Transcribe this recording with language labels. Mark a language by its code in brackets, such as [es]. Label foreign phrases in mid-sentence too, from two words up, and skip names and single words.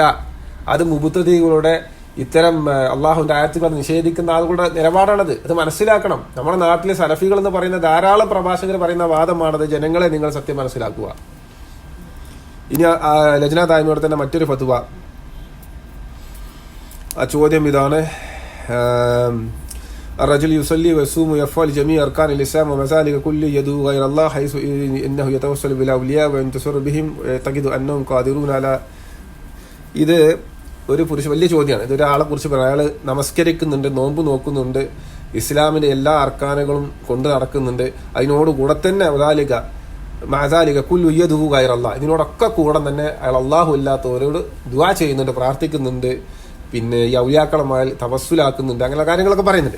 [ml] അത് മുബ്തദികളുടെ, ഇത്തരം അള്ളാഹുവിന്റെ ആയത്തുകൾ നിഷേധിക്കുന്ന ആളുകളുടെ നിലപാടാണത്. അത് മനസ്സിലാക്കണം. നമ്മുടെ നാട്ടിലെ സലഫികൾ എന്ന് പറയുന്ന ധാരാളം പ്രഭാഷകർ പറയുന്ന വാദമാണത്. ജനങ്ങളെ നിങ്ങൾ സത്യം മനസ്സിലാക്കുക. ഇനി ലജ്ന ദായിമയുടെ തന്നെ മറ്റൊരു ഫത്വ. ആ ചോദ്യം ഇതാണ്: [ar] الرجل يصلي ويصوم ويفعل جميع أركان الإسلام ومع ذلك كل يدعو غير الله حيث إنه يتوسل بالأولياء وينتصر بهم ويعتقد أنهم قادرون على. [ml] ഇത് ഒരു വലിയ ചോദ്യമാണ്. ഇതൊരാളെ കുറിച്ച് പറയാം. അയാൾ നമസ്കരിക്കുന്നുണ്ട്, നോമ്പ് നോക്കുന്നുണ്ട്, ഇസ്ലാമിന്റെ എല്ലാ അർക്കാനുകളും കൊണ്ട് നടക്കുന്നുണ്ട്, അതിനോടുകൂടെ തന്നെ [ar] مع ذلك كل يدعو غير الله, [ml] ഇതിനോടൊക്കെ കൂടെ തന്നെ അയാൾ അള്ളാഹു അല്ലാത്തവരോട് ദുആ ചെയ്യുന്നുണ്ട്, പ്രാർത്ഥിക്കുന്നുണ്ട്, പിന്നെ ഈ ഔലിയാക്കളുമായി തവസ്സുലാക്കുന്നുണ്ട്, അങ്ങനെ കാര്യങ്ങളൊക്കെ പറയുന്നുണ്ട്.